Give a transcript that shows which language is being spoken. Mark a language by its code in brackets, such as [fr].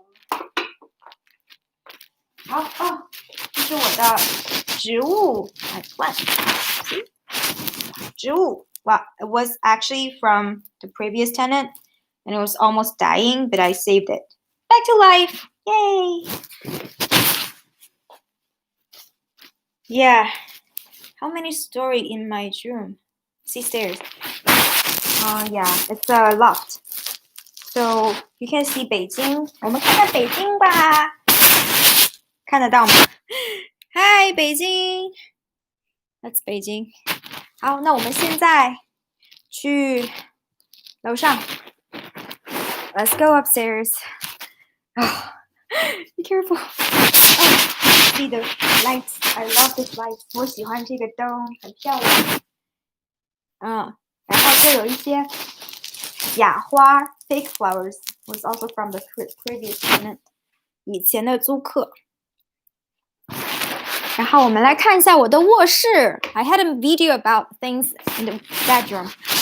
[zh] 好哦，这是我的植物 [en] my plant. 植物 Well, it was actually from the previous tenant and it was almost dying, but I saved it. Back to life! Yay! Yeah. How many story in my room? See stairs. Yeah, it's a loft. So you can see Beijing. [zh] 我们看看北京吧。看得到吗？ [en] Hi, Beijing. That's Beijing. [zh] 好，那我们现在去楼上 [en] Let's go upstairs. Oh, be careful. Oh, see the lights. I love this light. [zh] 我喜欢这个灯，很漂亮。然后这有一些假花 [en] fake flowers was also from the previous tenant [zh] 以前的租客。然后我们来看一下我的卧室。 [en] I had a video about things in the bedroom.